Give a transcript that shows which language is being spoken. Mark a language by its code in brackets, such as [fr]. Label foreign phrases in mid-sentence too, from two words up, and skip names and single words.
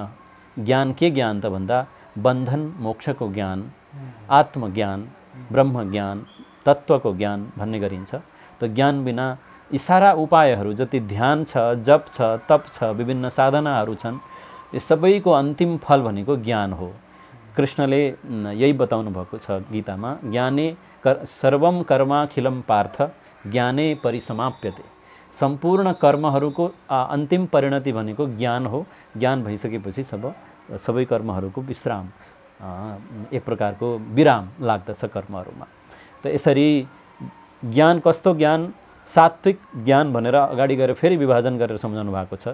[ne] ज्ञान के ज्ञान त भन्दा बन्धन मोक्षको ज्ञान, आत्मज्ञान, ब्रह्मज्ञान, तत्त्वको ज्ञान भन्ने गरिन्छ। त ज्ञान बिना यी सारा उपायहरू जति ध्यान छ, जप छ, तप छ, विभिन्न साधनाहरू छन्, यो सबैको अन्तिम फल भनेको ज्ञान हो। कृष्णले यही बताउनु भएको छ गीतामा, [sa] ज्ञाने सर्वम कर्माखिलम पार्थ ज्ञाने परिसमाप्यते। [ne] सम्पूर्ण कर्महरूको अन्तिम परिणति भनेको ज्ञान हो। ज्ञान भइसकेपछि सबै कर्महरूको विश्राम, एक प्रकारको विराम लाग्दछ कर्महरूमा। त यसरी ज्ञान कस्तो ज्ञान, सात्विक ज्ञान भनेर अगाडि गएर फेरि विभाजन गरेर सम्झाउनु भएको छ।